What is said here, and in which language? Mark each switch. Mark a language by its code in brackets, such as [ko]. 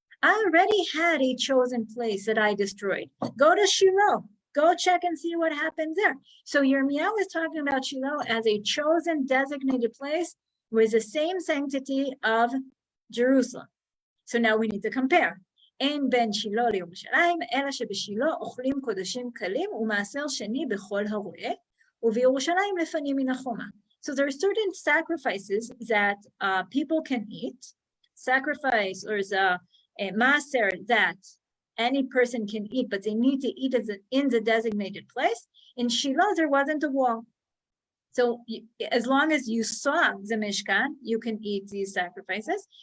[en] I already had a chosen place that I destroyed. Go to Shiloh. Go check and see what happens there. So Yirmiyahu is talking about Shiloh as a chosen, designated place with the same sanctity of Jerusalem. So now we need to compare. [he] אין בין שילה לירושלים, אלא שבשילה אוכלים קודשים קלים ומעשר שני בכל הרואה, ובירושלים לפנים מן החומה. [en] So there are certain sacrifices that people can eat. Sacrifice or the maaser that any person can eat, but they need to eat it in the designated place. In Shiloh, there wasn't a wall. So as long as you saw the Mishkan, you can eat these sacrifices.